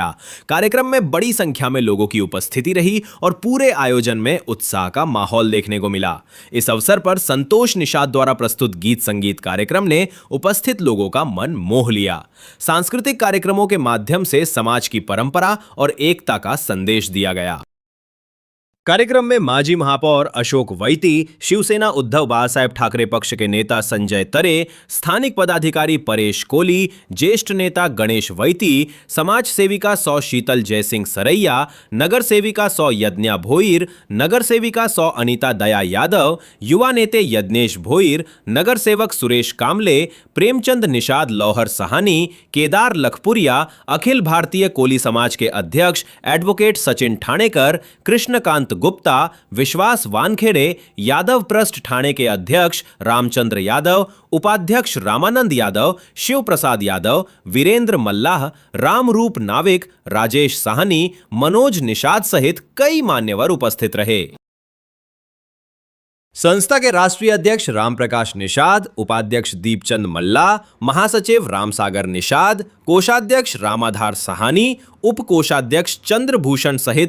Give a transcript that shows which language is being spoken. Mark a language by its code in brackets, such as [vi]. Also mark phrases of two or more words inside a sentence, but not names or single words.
[hi] कार्यक्रम में बड़ी संख्या में लोगों की उपस्थिति रही और पूरे आयोजन में उत्साह का माहौल देखने को मिला। इस अवसर पर संतोष निषाद द्वारा प्रस्तुत गीत संगीत कार्यक्रम ने उपस्थित लोगों का मन मोह लिया। सांस्कृतिक कार्यक्रमों के माध्यम से समाज की परंपरा और एकता का संदेश दिया गया। कार्यक्रम में माजी महापौर अशोक वैती, शिवसेना उद्धव बाळासाहेब ठाकरे पक्ष के नेता संजय तरे, स्थानिक पदाधिकारी परेश कोली, ज्येष्ठ नेता गणेश वैती, समाज सेविका सौ शीतल जयसिंह सरैया, नगर सेविका सौ यज्ञा भोईर, नगर सेविका सौ अनीता दया यादव, युवा नेते यज्ञेश भोईर, नगर सेवक सुरेश कामले, प्रेमचंद निषाद लौहर सहानी, केदार लखपुरिया, अखिल भारतीय कोली समाज के अध्यक्ष एडवोकेट सचिन ठाणेकर, कृष्णकांत गुप्ता, विश्वास वानखेड़े, यादव प्रस्ट ठाणे के अध्यक्ष रामचंद्र यादव, उपाध्यक्ष रामानंद यादव, शिव प्रसाद यादव, वीरेंद्र मल्लाह, रामरूप नाविक, राजेश साहनी, मनोज निषाद सहित कई मान्यवर उपस्थित रहे। संस्था के राष्ट्रीय अध्यक्ष रामप्रकाश निषाद, उपाध्यक्ष दीपचंद मल्ला, महासचिव रामसागर निषाद, कोषाध्यक्ष रामाधार सहानी, उप कोषाध्यक्ष चंद्रभूषण सहित